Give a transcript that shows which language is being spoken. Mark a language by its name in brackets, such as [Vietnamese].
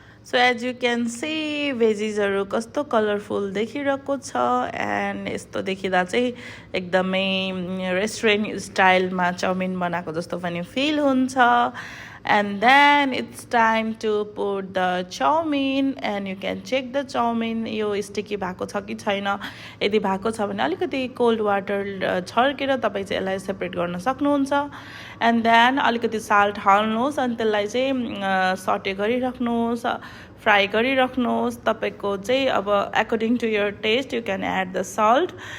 [English] So as you can see [Nepali] भेजिजहरू कस्तो colourful देखिरहेको छ एन्ड यस्तो देखिँदा चाहिँ एकदमै रेस्टुरेन्ट स्टाइलमा चाउमिन बनाएको जस्तो पनि फिल हुन्छ. [English] And then it's time to put the chowmein and you can check the chowmein [Nepali] यो स्टिकी भएको छ कि छैन. यदि भएको छ भने अलिकति कोल्ड वाटर छर्केर तपाईँ चाहिँ यसलाई सेपरेट गर्न सक्नुहुन्छ. [English] and then [Nepali] अलिकति साल्ट हाल्नुहोस् अनि त्यसलाई चाहिँ सटे गरिराख्नुहोस् फ्राई गरिराख्नुहोस्. तपाईँको चाहिँ अब [English] According to your taste you can add the salt.